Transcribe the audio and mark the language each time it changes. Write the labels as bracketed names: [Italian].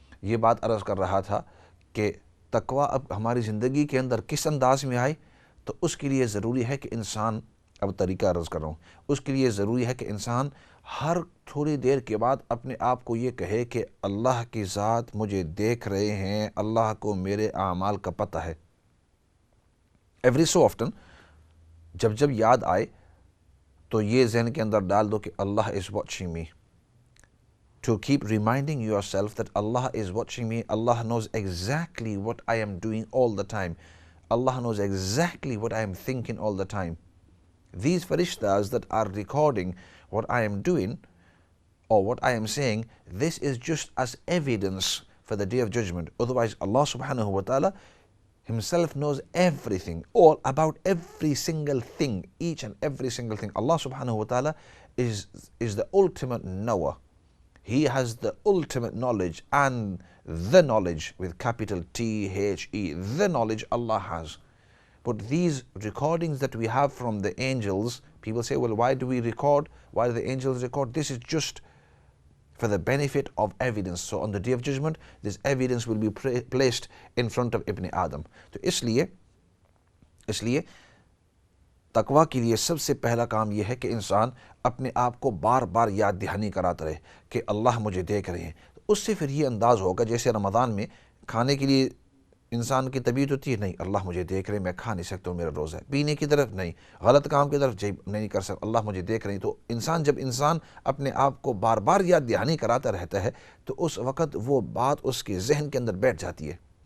[Urdu] یہ بات عرض کر رہا تھا کہ تقوی اب ہماری زندگی کے اندر کس انداز میں آئے، تو اس کے لیے ضروری ہے کہ انسان، اب طریقہ عرض کر رہا ہوں، اس کے لیے ضروری ہے کہ انسان ہر تھوڑی دیر کے بعد اپنے آپ کو یہ کہے کہ اللہ کی ذات مجھے دیکھ رہے ہیں، اللہ کو میرے اعمال کا پتہ ہے۔ [English] every so often [Urdu] جب یاد آئے تو یہ ذہن کے اندر ڈال دو کہ [English] Allah is watching me. To keep reminding yourself that Allah is watching me. Allah knows exactly what I am doing all the time. Allah knows exactly what I am thinking all the time. These farishtas that are recording what I am doing or what I am saying, this is just as evidence for the day of judgment. Otherwise, Allah subhanahu wa ta'ala Himself knows everything, all about every single thing, each and every single thing. Allah subhanahu wa ta'ala is the ultimate knower. He has the ultimate knowledge, and the knowledge with capital T-H-E, the knowledge Allah has. But these recordings that we have from the angels, people say, well, why do we record? Why do the angels record? This is just for the benefit of evidence. So on the day of judgment, this evidence will be placed in front of Ibn Adam. [Urdu] تو اس لیے تقوی کے لیے سب سے پہلا کام یہ ہے کہ انسان اپنے آپ کو بار بار یاد دہانی کراتا رہے کہ اللہ مجھے دیکھ رہے ہیں۔ اس سے پھر یہ انداز ہوگا، جیسے رمضان میں کھانے کے لیے انسان کی طبیعت ہوتی ہے، نہیں اللہ مجھے دیکھ رہے ہیں، میں کھا نہیں سکتا ہوں، میرا روزہ ہے۔ پینے کی طرف نہیں، غلط کام کی طرف نہیں کر سکتا، اللہ مجھے دیکھ رہے ہیں۔ تو جب انسان اپنے آپ کو بار بار یاد دہانی کراتا رہتا ہے تو اس وقت وہ بات اس کے ذہن کے اندر بیٹھ جاتی ہے۔